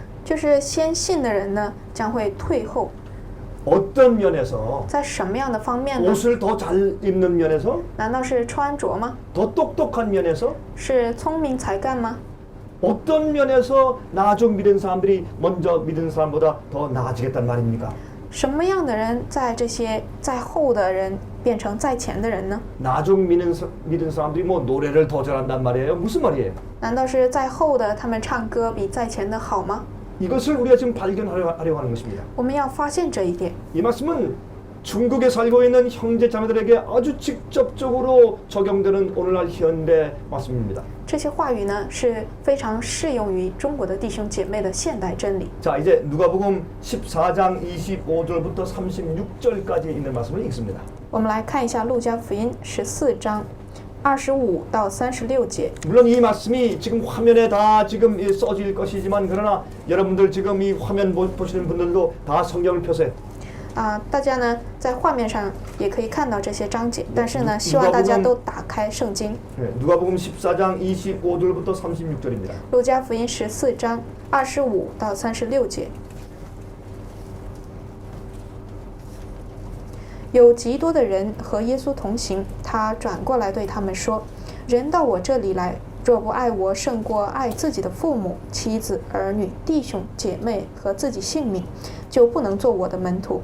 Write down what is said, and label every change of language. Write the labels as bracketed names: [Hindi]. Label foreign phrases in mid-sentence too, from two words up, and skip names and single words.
[Chinese] 就是先信的人呢，将会退后。 [Korean] 어떤 면에서 [Chinese] 在什么样的方面呢？ [Korean] 옷을 더 잘 입는 면에서 [Chinese] 难道是穿着吗？ [Korean] 더 똑똑한 면에서 [Chinese] 是聪明才干吗？ [Korean] 어떤 면에서 나중 믿은 사람들이 먼저 믿은 사람보다 더 나아지겠다는 말입니까? [Chinese] 什么样的人在这些在后的人变成在前的人呢？ [Korean] 나중 믿은 사람들이 뭐 노래를 더 잘한단 말이에요? 무슨 말이에요? [Chinese] 难道是在后的他们唱歌比在前的好吗？ [Korean] 이것을 우리가 지금 발견하려고 하는 것입니다. [Chinese] 我们要发现这一点。 [Korean] 이 말씀은 중국에 살고 있는 형제 자매들에게 아주 직접적으로 적용되는 오늘날 현대 말씀입니다. [Chinese] 这些话语呢是非常适用于中国的弟兄姐妹的现代真理。 [Korean] 자, 이제 누가복음 14장 25절부터 36절까지 있는 말씀을 읽습니다. [Chinese] 我们来看一下路加福音14章25到36节。 [Korean] 물론 이 말씀이 지금 화면에 다 지금 써질 것이지만 그러나 여러분들 지금 이 화면 보시는 분들도 다 성경을 펴세요. [Chinese] 大家呢在画面上也可以看到这些章节，但是呢，希望大家都打开圣经。 [Korean] 누가복음 14장 25절부터 36절입니다. [Chinese] 路加福音14章25到36节。有极多的人和耶稣同行，他转过来对他们说：“人到我这里来，若不爱我胜过爱自己的父母、妻子、儿女、弟兄、姐妹和自己性命，就不能做我的门徒。